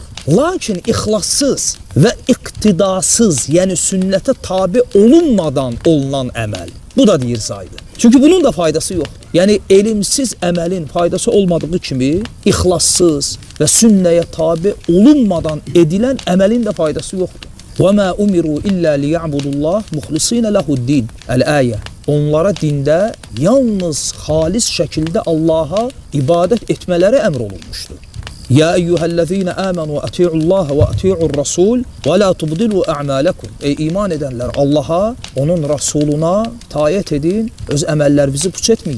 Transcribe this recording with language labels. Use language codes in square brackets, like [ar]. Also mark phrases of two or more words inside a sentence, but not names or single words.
[az] Lakin ixlassız və iqtidasız, yəni sünnətə tabi olunmadan olunan əməl. Bu da deyir zaydır. Çünki bunun da faydası yoxdur. Yəni elmsiz əməlin faydası olmadığı kimi ixlassız və sünnəyə tabi olunmadan edilən əməlin də faydası yoxdur. [ar] وَمَا أُمِرُوا إِلَّا لِيَعْبُدُوا اللّٰهِ مُخْلِصِينَ لَهُ الدِّينَ El-Ayə. [az] Onlara dində yalnız xalis şəkildə Allaha ibadət etmələri əmr olunmuşdur. [ar] يا أيها الذين آمنوا أطيعوا الله وأطيعوا الرسول ولا تبطلوا أعمالكم. [tr] Ey iman edenler, Allah'a, onun Rasuluna taat edin, [az] öz əməllərinizi puç etməyin.